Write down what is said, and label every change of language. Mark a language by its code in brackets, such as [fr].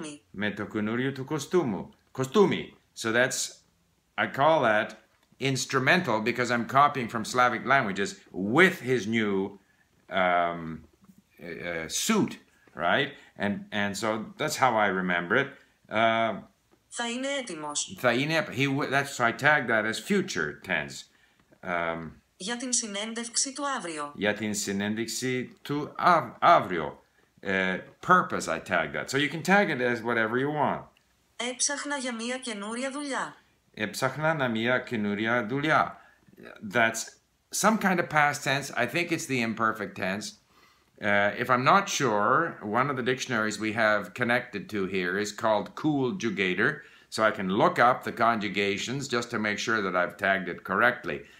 [el] Με το καινούριο του κοστούμι. [en] So I call that instrumental because I'm copying from Slavic languages with his new suit, right? And so that's how I remember it. [el] Θα είναι έτοιμος. [en] That's so I tag that as future tense. [el] Για την συνέντευξη του αύριο. Για την συνέντευξη του αύριο. [en] Purpose, I tag that. So you can tag it as whatever you want. [el] Έψαχνα για μια καινούρια δουλειά. Έψαχνα για μια καινούρια δουλειά. [en] That's some kind of past tense. I think it's the imperfect tense. If I'm not sure, one of the dictionaries we have connected to here is called Conjugator. So I can look up the conjugations just to make sure that I've tagged it correctly.